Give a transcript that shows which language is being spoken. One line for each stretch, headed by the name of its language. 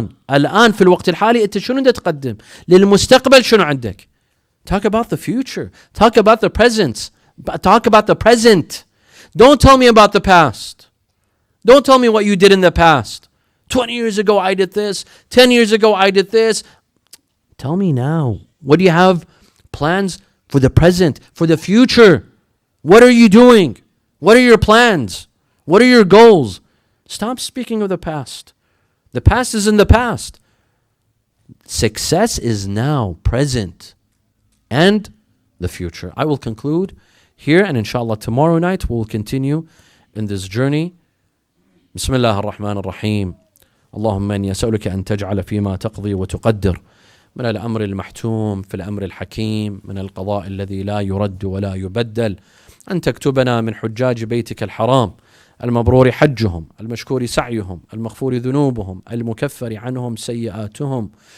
Arabic: الآن في الوقت الحالي أنت شنو دا تقدم؟ للمستقبل شنو عندك؟
English: Talk about the future. Talk about the present. Talk about the present. Don't tell me about the past. Don't tell me what you did in the past. 20 years ago I did this. 10 years ago I did this. Tell me now. What do you have plans for the present, for the future? What are you doing? What are your plans? What are your goals? Stop speaking of the past. The past is in the past. Success is now, present, and the future. I will conclude here, and inshallah tomorrow night we'll continue in this journey.
Arabic: بسم الله الرحمن الرحيم. اللهم إني أسألك أن تجعل فيما تقضي وتقدر من الأمر المحتوم في الأمر الحكيم من القضاء الذي لا يرد ولا يبدل أن تكتبنا من حجاج بيتك الحرام المبرور حجهم المشكور سعيهم المغفور ذنوبهم المكفر عنهم سيئاتهم